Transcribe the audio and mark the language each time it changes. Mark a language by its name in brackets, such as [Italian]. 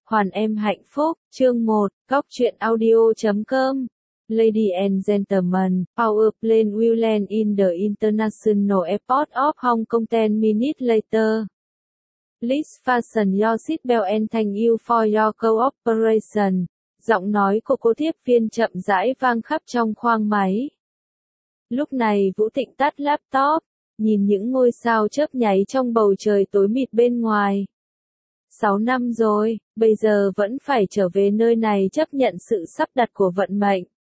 [Vietnamese] Hoàn em hạnh phúc, chương 1, góc truyện audio.com. [English] Lady and gentlemen, power plane will land in the International Airport of Hong Kong 10 minutes later. Please fasten your seatbelt and thank you for your cooperation. [Vietnamese] Giọng nói của cô tiếp viên chậm rãi vang khắp trong khoang máy. Lúc này Vũ Thịnh tắt laptop, nhìn những ngôi sao chớp nháy trong bầu trời tối mịt bên ngoài. 6 năm rồi, bây giờ vẫn phải trở về nơi này chấp nhận sự sắp đặt của vận mệnh.